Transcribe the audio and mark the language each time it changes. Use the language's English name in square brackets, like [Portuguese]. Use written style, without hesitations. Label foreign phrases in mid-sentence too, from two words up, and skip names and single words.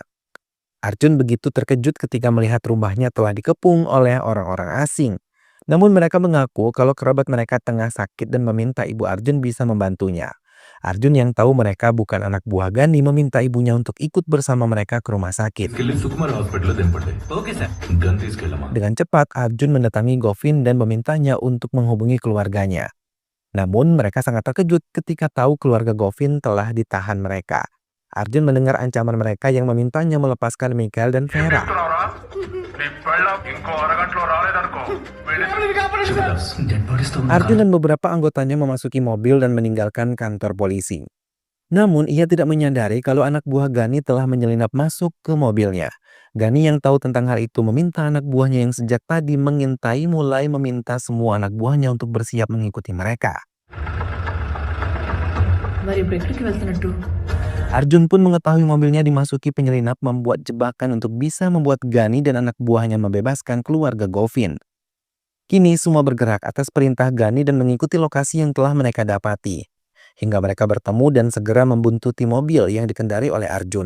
[Indonesian] Arjun begitu terkejut ketika melihat rumahnya telah dikepung oleh orang-orang asing. Namun mereka mengaku kalau kerabat mereka tengah sakit dan meminta ibu Arjun bisa membantunya. Arjun yang tahu mereka bukan anak buah Gani meminta ibunya untuk ikut bersama mereka ke rumah sakit. [Telugu] తీసుకెళ్లి సుకుమార్ హాస్పిటల్లో దింపండి. [English] okay sir. [Telugu] గన్ తీసుకెళ్ళమా. [Indonesian] Dengan cepat, Arjun mendatangi Govin dan memintanya untuk menghubungi keluarganya. Namun, mereka sangat terkejut ketika tahu keluarga Govin telah ditahan mereka. Arjun mendengar ancaman mereka yang memintanya melepaskan Mikhail dan Vera. [English] dead bodies తో [Indonesian] Arjun dan beberapa anggotanya memasuki mobil dan meninggalkan kantor polisi. Namun, ia tidak menyadari kalau anak buah Gani telah menyelinap masuk ke mobilnya. Gani yang tahu tentang hal itu meminta anak buahnya yang sejak tadi mengintai mulai meminta semua anak buahnya untuk bersiap mengikuti mereka. [Telugu] మరి ఇప్పుడు ఎక్కడికి వెళ్తున్నట్టు? [Indonesian] Arjun pun mengetahui mobilnya dimasuki penyelinap membuat jebakan untuk bisa membuat Gani dan anak buahnya membebaskan keluarga Govin. Kini semua bergerak atas perintah Gani dan mengikuti lokasi yang telah mereka dapati. Hingga mereka bertemu dan segera membuntuti mobil yang dikendari oleh Arjun.